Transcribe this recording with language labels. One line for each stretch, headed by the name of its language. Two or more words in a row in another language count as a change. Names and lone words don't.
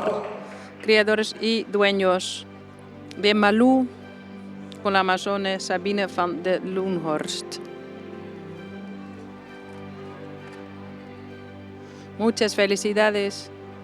Spanish: Criadores y dueños de Malou con la amazone Sabine van der Loonhorst. Muchas felicidades.